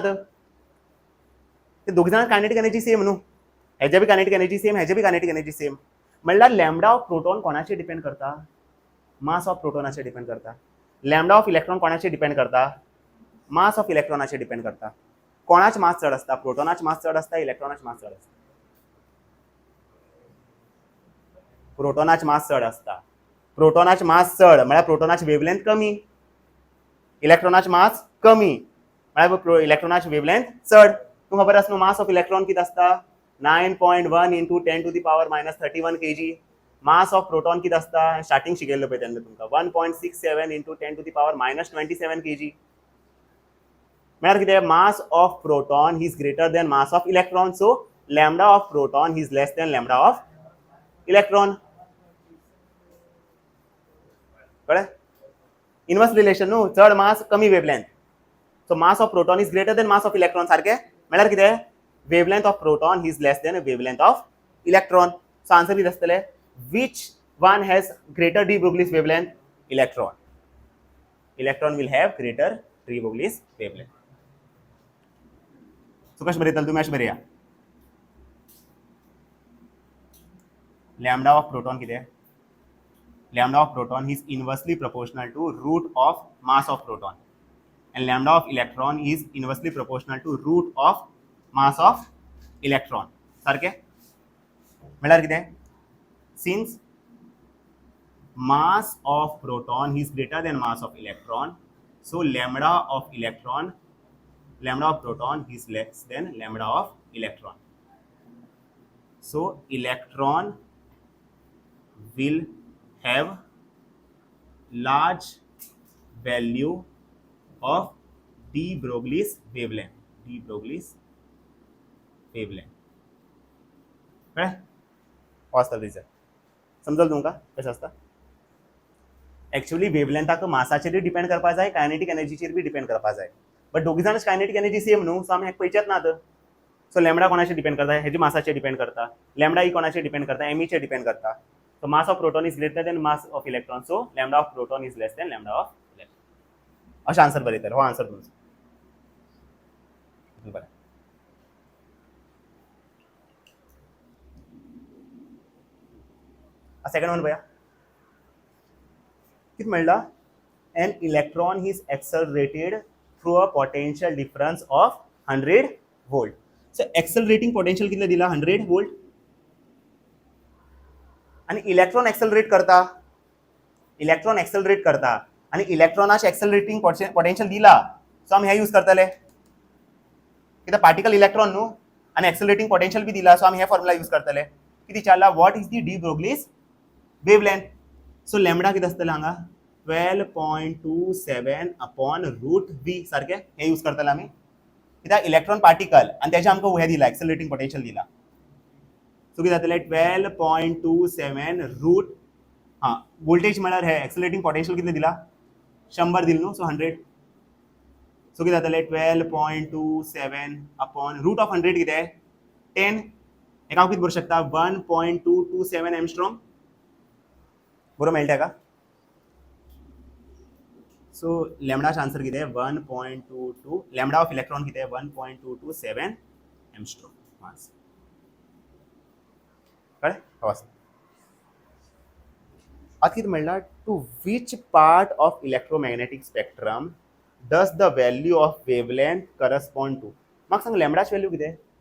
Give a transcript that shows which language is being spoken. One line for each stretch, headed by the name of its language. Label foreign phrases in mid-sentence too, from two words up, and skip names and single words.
Konkani: ते दोग जाण
English: kinetic energy same
Konkani: न्हू. हेजे बी
English: kinetic energy same
Konkani: हेजे बी
English: kinetic energy same.
Konkani: म्हणल्यार
English: lambda of proton
Konkani: कोणाचेर डिपेंड करता.
English: mass of
Konkani: प्रोटॉनाचेर डिपेंड करता.
English: lambda of electron
Konkani: कोणाचेर डिपेंड करता.
English: mass of
Konkani: इलेक्ट्रॉनाचेर डिपेंड करता. कोणाचे मास चड आसता प्रोटॉनाचे मास चड आसता इलेक्ट्रॉनाचे मास चड आसता. प्रोटॉनाचे मास चड आसता. प्रोटॉनाचे मास चड म्हळ्यार प्रोटॉनाची वेवलेंथ कमी. इलेक्ट्रॉनाचे मास कमी म्हळ्यार इलेक्ट्रॉनाची वेवलेंथ चड. तुमकां खबर आसा न्हू
English: mass of electron
Konkani: कितें आसता 9.1
English: into 10 to the power
Konkani: -31 kg.
English: mass of proton
Konkani: कितें आसता स्टार्टिंग शिकयल्लो पळय तेन्ना तुमकां 1.67
English: into 10 to the power
Konkani: -27 kg. म्हळ्यार कितें
English: mass of proton is greater than mass of electron. so lambda of proton is less than lambda of electron.
Konkani: कळ्ळें.
English: inverse relation
Konkani: न्हू चड मास कमी वेवलेंथ.
English: so mass of proton is greater than mass of electron
Konkani: सारकें. म्हळ्यार कितें
English: wavelength of proton is less than wavelength of electron. so answer
Konkani: कितें आसतलें
English: which one has greater de Broglie's wavelength. Electron. electron will have greater de Broglie's wavelength.
Konkani: सो कशें बरयतले तुमी अशें बरया
English: lambda of proton
Konkani: कितें.
English: lambda of proton is inversely proportional to root of mass of proton and lambda of electron is inversely proportional to root of mass of electron.
Konkani: सारखे म्हळ्यार कितें
English: since mass of proton is greater than mass of electron so lambda of proton is less than lambda of electron. So electron will have large value of de Broglie's wavelength. De Broglie's wavelength.
Konkani: कळ्ळें? हो आसता रिजन. समजलं तुमकां कशें आसता. एक्चुअली वेवलेंथाक मासाचेर डिपेंड करपा जाय कायनेटिक एनर्जीचेर बी डिपेंड करपा जाय बट दोगी जाण
English: kinetic energy same
Konkani: न्हू सो आमी हेका पयचेच नात सो लॅमडा कोणाचेर डिपेंड करता हेजी मासाचेर डिपेंड करता लॅमडा ही कोणाचेर डिपेंड करता एमीचेर डिपेंड करता
English: so mass of proton is greater than mass of electron so lambda of proton is less than lambda of electron
Konkani: अशें आन्सर बरयतले हो आन्सर तुमचो बरें
English: second one
Konkani: पळया कितें म्हणला
English: an electron is accelerated through a potential difference of 100 volt. So accelerating potential
Konkani: कितले दिला 100 volt आणि इलेक्ट्रॉन एक्सेलरेट करता आणि इलेक्ट्रॉनाचे
English: accelerating potential
Konkani: दिला सो आमी हे यूज करतले कित्याक
English: particle electron
Konkani: न्हू आणि
English: accelerating potential
Konkani: बी दिला सो आमी हे फॉर्मुला यूज करतले किती विचारला
English: what is the de Broglie's wavelength
Konkani: सो लॅमडा किती आसतले हांगा 12.27
English: upon root v
Konkani: सारखे हे यूज करतले आमी कित्याक
English: electron particle
Konkani: आणि त्याचे आमकां हे दिला एक्सेलरेटिंग पोटेंशियल दिला सो किती जातले 12.27 रूट हां वोल्टेज म्हळ्यार हे
English: accelerating potential
Konkani: कितले दिला 100 दिल न्हू सो 100 सो किती जातले 12.27
English: upon root of 100
Konkani: किती 10 हेका हांव किती बरोवंक शकता 1.227 एंगस्ट्रॉम बरोबर मेळटा का सो लॅमडाचा आन्सर किती 1.22
English: lambda of electron
Konkani: किती 1.227 एंगस्ट्रॉम मास कळ्ळें हो आता कितें म्हणला
English: to which part of electromagnetic spectrum does the value of wavelength correspond to
Konkani: म्हाका सांग लॅमडाची व्हॅल्यू किती